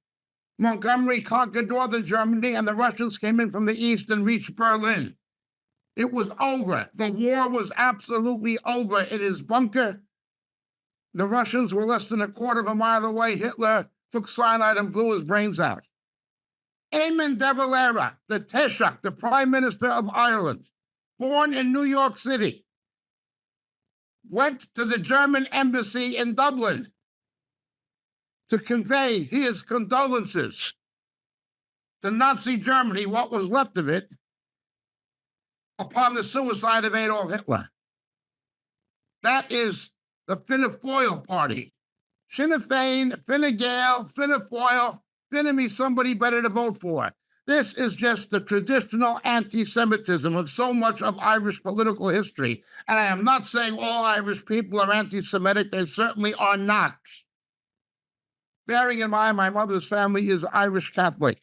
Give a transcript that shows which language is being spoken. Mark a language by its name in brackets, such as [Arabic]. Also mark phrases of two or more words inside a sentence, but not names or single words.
[English] Montgomery conquered northern Germany, and the Russians came in from the east and reached Berlin. It was over. The war was absolutely over. In his bunker, the Russians were less than a quarter of a mile away. Hitler took cyanide and blew his brains out. Eamon de Valera, the Taoiseach, the Prime Minister of Ireland, born in New York City, went to the German embassy in Dublin to convey his condolences to Nazi Germany, what was left of it, upon the suicide of Adolf Hitler. That is the Fianna Fáil party. Sinn Féin, Fine Gael, Fianna Fáil, Fine me somebody better to vote for. This is just the traditional anti-Semitism of so much of Irish political history. And I am not saying all Irish people are anti-Semitic. They certainly are not. Bearing in mind, my mother's family is Irish Catholic.